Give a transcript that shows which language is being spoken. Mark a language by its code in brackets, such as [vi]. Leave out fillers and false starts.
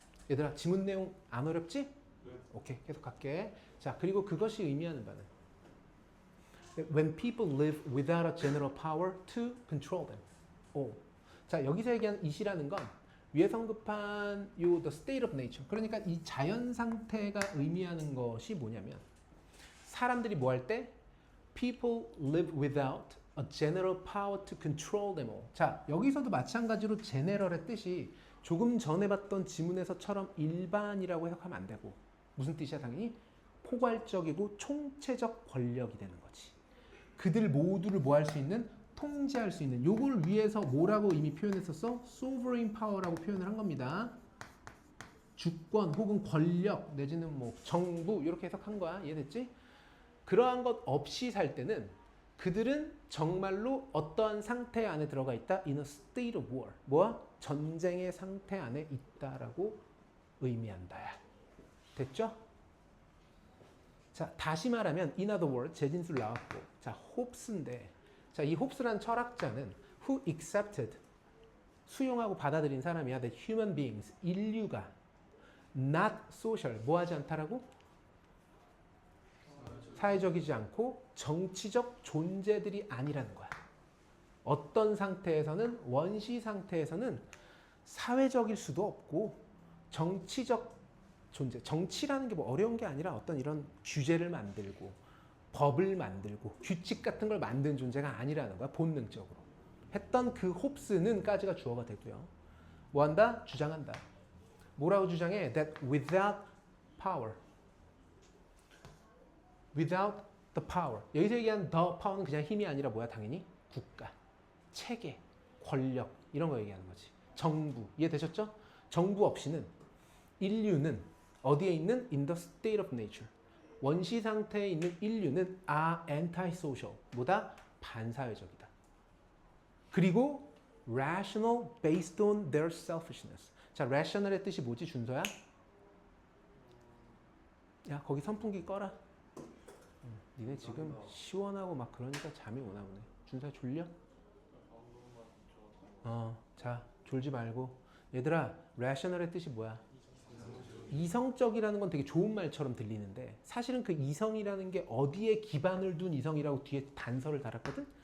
[ko] 얘들아 지문 내용 안 어렵지? 네. 오케이. 계속 갈게. 자, 그리고 그것이 의미하는 바는 [en] When people live without a general power to control them. [ko] 오. 자, 여기서 얘기하는 it이라는 건 위에서 언급한 요 [en] the state of nature. [ko] 그러니까 이 자연 상태가 의미하는 것이 뭐냐면 사람들이 뭐 할 때 [en] people live without a general power to control them all. [ko] 자, 여기서도 마찬가지로 general의 뜻이 조금 전에 봤던 지문에서처럼 일반이라고 해석하면 안 되고 무슨 뜻이야 당연히 포괄적이고 총체적 권력이 되는 거지. 그들 모두를 뭐 할 수 있는 통제할 수 있는 요걸 위해서 뭐라고 이미 표현했었어? sovereign power라고 표현을 한 겁니다. 주권 혹은 권력 내지는 뭐 정부 이렇게 해석한 거야. 이해됐지? 그러한 것 없이 살 때는 그들은 정말로 어떠한 상태 안에 들어가 있다. [en] in a state of war. 뭐야? [ko] 전쟁의 상태 안에 있다라고 의미한다. 됐죠? 자, 다시 말하면 [en] in other words, [ko] 재진술 나왔고 자, 홉스인데 자, 이 홉스란 철학자는 [en] who accepted [ko] 수용하고 받아들인 사람이야. [en] that human beings [ko] 인류가 [en] not social [ko] 뭐 하지 않다라고? 사회적이지 않고 정치적 존재들이 아니라는 거야. 어떤 상태에서는 원시 상태에서는 사회적일 수도 없고 정치적 존재. 정치라는 게 뭐 어려운 게 아니라 어떤 이런 규제를 만들고 법을 만들고 규칙 같은 걸 만든 존재가 아니라는 거야. 본능적으로. 했던 그 홉스는 까지가 주어가 되고요. 뭐 한다? 주장한다. 뭐라고 주장해? [en] That without power. Without the power. [ko] 여기서 얘기한 the power는 그냥 힘이 아니라 뭐야? 당연히 국가, 체계, 권력 이런 거 얘기하는 거지. 정부. 이해되셨죠? 정부 없이는 인류는 어디에 있는? [en] In the state of nature. [ko] 원시 상태에 있는 인류는 [en] are antisocial. [ko] 뭐다? 반사회적이다. [en] 그리고 rational based on their selfishness. [ko] 자, rational의 뜻이 뭐지, 준서야? 야, 거기 선풍기 꺼라. 니네 지금 시원하고 막 그러니까 잠이 오나 보네. 준서야 졸려? 자, 졸지 말고. 얘들아, rational의 뜻이 뭐야? 이성적이라는 건 되게 좋은 말처럼 들리는데 사실은 그 이성이라는 게 어디에 기반을 둔 이성이라고 뒤에 단서를 달았거든?